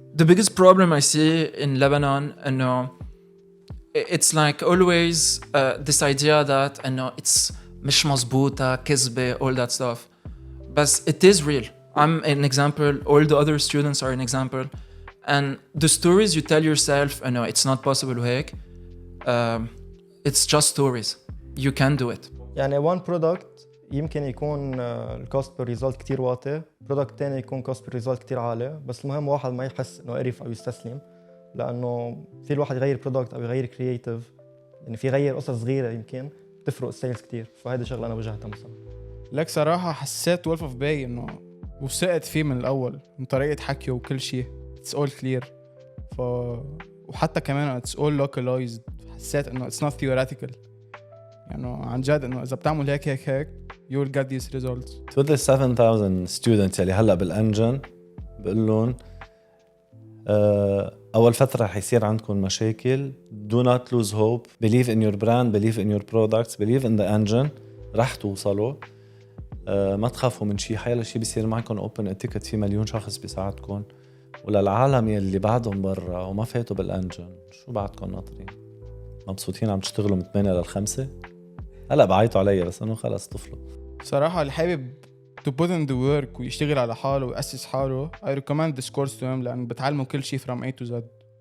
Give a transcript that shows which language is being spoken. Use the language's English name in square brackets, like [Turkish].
[English] The biggest problem I see in Lebanon, it's like always this idea that it's [Arabic] مش مزبوطة, كذبة, [English] all that stuff. But it is real. I'm an example. All the other students are an example. And the stories you tell yourself, it's not possible [Arabic] هيك. [English] It's just stories. You can do it. [Arabic] يعني [English] one product [Arabic] يمكن يكون [English] الكوست per result [Arabic] كتير واطي، برودكت تاني يكون [English] cost per result [Arabic] كتير عالي، بس المهم واحد ما يحس انه قرف او يستسلم، لانه في الواحد يغير برودكت او يغير كرييتيف، يعني في يغير قصص صغيره يمكن تفرق السيلز كتير، فهيدي شغله انا وجهتها مثلا. لك صراحه حسيت وولف اوف باي انه وثقت فيه من الاول، من طريقه حكيه وكل شيء [English] It's all clear. [Arabic] وحتى كمان [English] it's all localized, [Arabic] حسيت انه [English] it's not theoretical, [Arabic] يعني عن جد انه اذا بتعمل هيك [English] you will get these results. To the 7,000 students [Arabic] اللي هلا بالانجن بقول لهم اول فتره رح يصير عندكم مشاكل. [English] Do not lose hope. Believe in your brand, believe in your products, believe in the engine. [Arabic] رح توصلوا. ما تخافوا من شيء، حيلا شيء بيصير معكم [English] open a ticket، [Arabic] في مليون شخص بيساعدكم. وللعالم يلي بعدهم برا وما فاتوا بالانجن، شو بعدكم ناطرين؟ مبسوطين عم تشتغلوا من 8 ل5؟ هلا بعيطوا علي بس انه خلص طفلوا. صراحه اللي حابب [English] to put in the work [Arabic] ويشتغل على حاله ويأسس حاله [English] I recommend this course to him، [Arabic] لأن بتعلمه كل شيء [English] from A to Z.